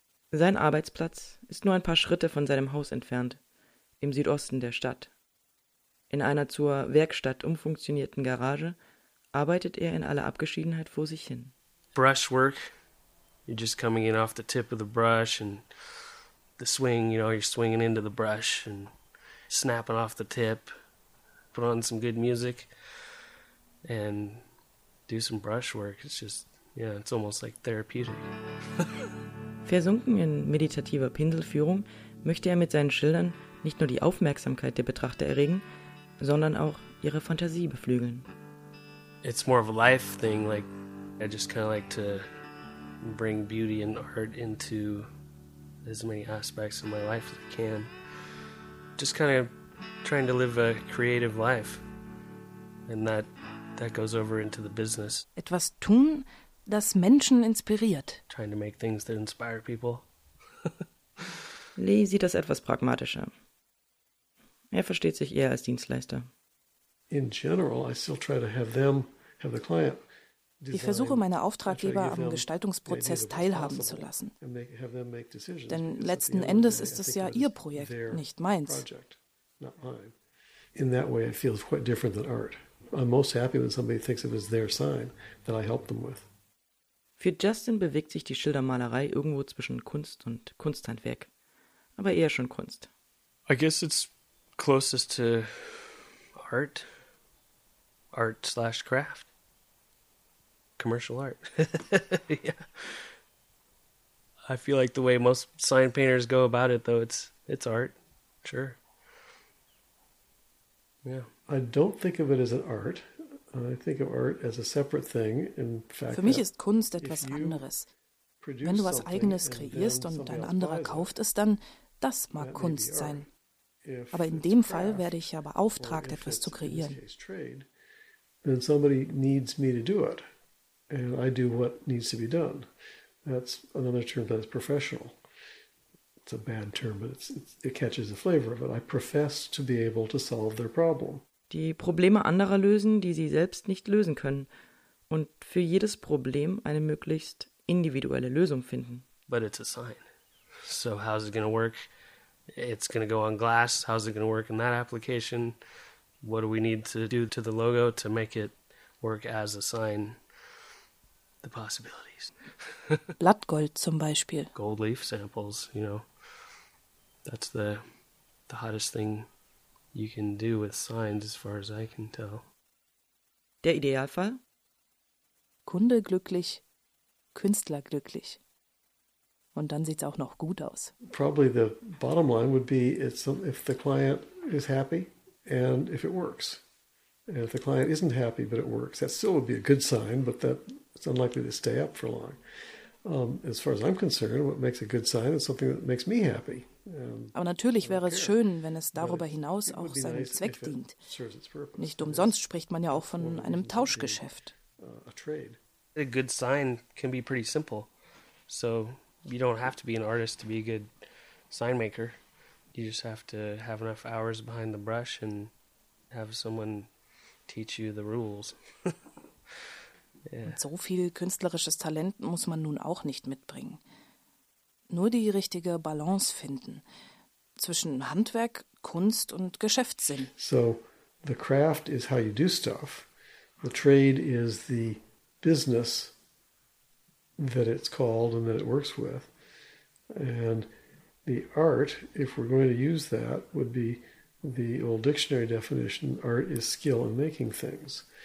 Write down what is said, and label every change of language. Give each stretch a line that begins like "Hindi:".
German: Sein Arbeitsplatz ist nur ein paar Schritte von seinem Haus entfernt, im Südosten der Stadt. In einer zur Werkstatt umfunktionierten Garage arbeitet er in aller Abgeschiedenheit vor sich hin.
English: Brushwork. You're just coming in off the tip of the brush and the swing, you know, you're swinging into the brush and snapping off the tip. Put on some good music and do some brushwork. It's just, yeah, it's almost like therapeutic.
German: Versunken in meditativer Pinselführung möchte er mit seinen Schildern nicht nur die Aufmerksamkeit der Betrachter erregen, sondern auch ihre Fantasie beflügeln.
English: It's more of a life thing. Like, I just kind of like to bring beauty and art into as many aspects of my life as I can. Just kind of trying to live a creative life, and that goes over into the business.
German: Etwas tun, das Menschen inspiriert.
English: Trying to make things that inspire people.
German: Lee sieht das etwas pragmatischer. Er versteht sich eher als Dienstleister.
English: In general, I still try to have them have the client.
German: Ich versuche, meine Auftraggeber am Gestaltungsprozess teilhaben zu lassen. Denn letzten Endes ist es ja ihr Projekt, nicht meins.
English: Not mine. In that way, it feels quite different than art. I'm most happy when somebody thinks of it as their sign that I help them with.
German: Für Justin bewegt sich die Schildermalerei irgendwo zwischen Kunst und Kunsthandwerk. Aber eher schon Kunst.
English: I guess it's closest to art. Art slash craft. Commercial art. Yeah. I feel like the way most sign painters go about it, though, it's art. Sure. Yeah. I don't think of it as an art. I think of art as a separate thing. In fact,
German: für mich ist Kunst etwas anderes. Wenn du was Eigenes kreierst und ein anderer kauft es, dann das mag Kunst sein. Aber in dem Fall werde ich ja beauftragt, etwas zu kreieren.
English: Then somebody needs me to do it. And I do what needs to be done. That's another term that is professional. It's a bad term, but it catches the flavor of it. I profess to be able to solve their problem.
German: Die Probleme anderer lösen, die sie selbst nicht lösen können. Und für jedes Problem eine möglichst individuelle Lösung finden.
English: But it's a sign. So how's it going to work? It's going to go on glass. How's it going to work in that application? What do we need to do to the logo to make it work as a sign? The possibilities.
German: Blattgold zum Beispiel.
English: Gold leaf samples, you know. That's the hottest thing you can do with signs, as far as I can tell.
German: Der Idealfall? Kunde glücklich, Künstler glücklich. Und dann sieht's auch noch gut aus.
English: Probably the bottom line would be if the client is happy and if it works. And if the client isn't happy but it works, that still would be a good sign, but that it's unlikely to stay up for long. As far as I'm concerned, what makes a good sign is something that makes me happy.
German: Aber natürlich wäre es schön, wenn es darüber hinaus auch seinem Zweck dient. Nicht umsonst spricht man ja auch von einem Tauschgeschäft.
English: A good sign can be pretty simple. So you don't have to be an artist to be a good sign maker. You just have to have enough hours behind the brush and have someone teach you the rules.
German: Und so viel künstlerisches Talent muss man nun auch nicht mitbringen. Nur die richtige Balance finden zwischen Handwerk, Kunst und Geschäftssinn.
English: So, the craft is how you do stuff. The trade is the business that it's called and that it works with. And the art, if we're going to use that, would be the old dictionary definition, art is skill in making things.